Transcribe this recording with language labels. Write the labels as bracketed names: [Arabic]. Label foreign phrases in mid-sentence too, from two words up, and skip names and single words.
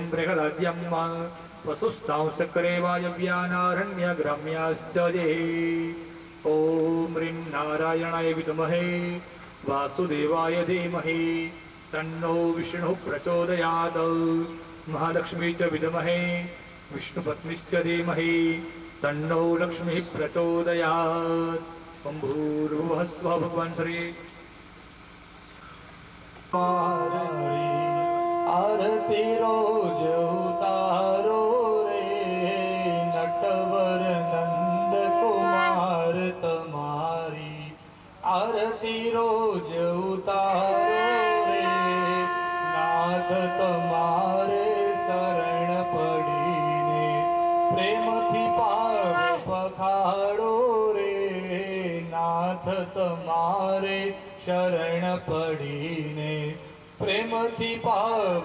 [Sanskrit] बृहदाद्यं वसुस्तांश्चक्रे वायव्यानारण्यग्राम्याश्च ये ॐ ह्रीं नारायणाय विद्महे वासुदेवाय धीमहि तन्नो विष्णुः प्रचोदयात् महालक्ष्मी च विद्महे विष्णुपत्नीश्च धीमहि तन्नो लक्ष्मीः प्रचोदयात् ॐ भूर्भुवः स्वः भगवान् श्री [Gujarati] આરતી રોજ ઉતારો રે નટવર નંદ કુમાર તમારી આરતી રોજ ઉતારો રે નાથ તમારે શરણ પડીને પ્રેમથી પાવ પખાડો રે નાથ તમારે શરણ પડીને પ્રેમથી પાવ